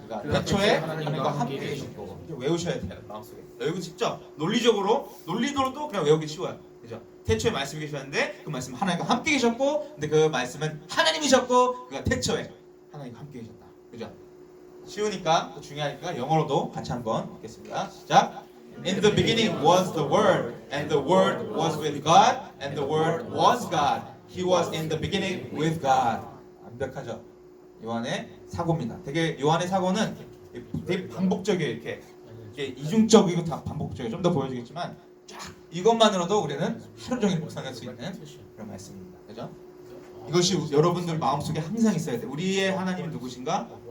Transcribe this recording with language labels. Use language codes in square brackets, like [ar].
[ko] 그러니까 태초에 하나님과 함께 계셨고 외우셔야 돼요. 마음속에. 외우고 직접 논리도로도 그냥 외우기 쉬워요. 그죠? 태초에 말씀이 계셨는데 그 말씀은 하나님과 함께 계셨고 근데 그 말씀은 하나님이셨고 그가 태초에 하나님과 함께 계셨다. 그죠? 쉬우니까 중요하니까 영어로도 같이 한번 읽겠습니다. 시작. [en] In the beginning was the Word, and the Word was with God, and the Word was God. He was in the beginning with God. [ko] 완벽하죠? 요한의 사고입니다. 되게 요한의 사고는 되게 반복적이에요. 이렇게 이중적이고 다 반복적이에요. 좀 더 보여주겠지만 쫙 이것만으로도 우리는 하루 종일 묵상할 수 있는 그런 말씀입니다. 그죠? 이것이 여러분들 마음속에 항상 있어야 돼요. 우리의 하나님이 누구신가?